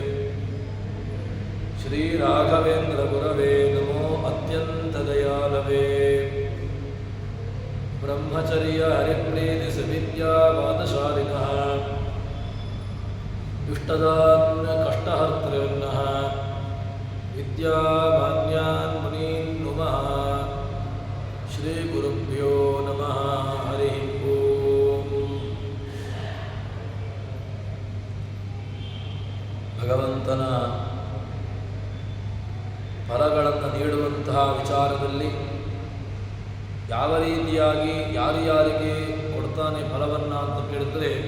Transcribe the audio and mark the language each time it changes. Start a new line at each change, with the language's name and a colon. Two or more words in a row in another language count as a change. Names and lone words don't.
Sanskrit: श्रीराघवेन्द्रगुरवे नमो अत्यन्तदयालवे ब्रह्मचर्य हरिप्रीतिसुविद्यावादशालिनः दुष्टदान्यकष्टहर्तॄन्नः विद्यामान्यान् मुनीन् नुमः। श्रीगुरुभ्यो नमः। हरिः ओम्।
Kannada: ಭಗವಂತನ ಫಲಗಳನ್ನು ನೀಡುವಂತಹ ವಿಚಾರದಲ್ಲಿ ಯಾವ ರೀತಿಯಾಗಿ ಯಾರಿಗೆ ಕೊಡ್ತಾನೆ ಫಲವನ್ನು ಅಂತ ಕೇಳಿದ್ರೆ,